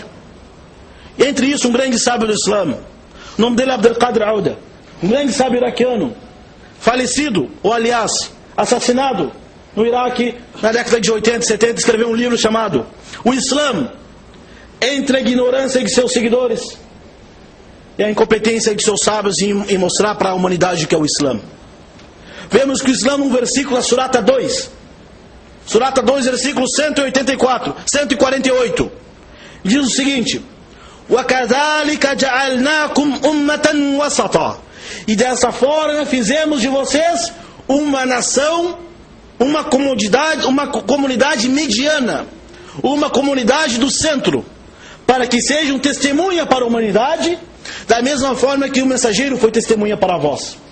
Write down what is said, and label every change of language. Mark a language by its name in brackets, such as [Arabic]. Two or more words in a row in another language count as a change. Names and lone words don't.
[Portuguese] Entre isso, um grande sábio do Islã, o nome dele é Abdul Qadir Auda, um grande sábio iraquiano, falecido, ou aliás, assassinado no Iraque na década de 80 e 70, escreveu um livro chamado O Islã entre a ignorância de seus seguidores e a incompetência de seus sábios em mostrar para a humanidade o que é o Islã. Vemos que o Islã, no versículo da Surata 2, versículo 148, diz o seguinte: [Arabic] وَكَذَلِكَ جَعَلْنَاكُمْ أُمَّةً وَسَطًا. [Portuguese] E dessa forma fizemos de vocês uma nação, uma comunidade mediana, uma comunidade do centro, para que sejam testemunha para a humanidade, da mesma forma que o mensageiro foi testemunha para vós.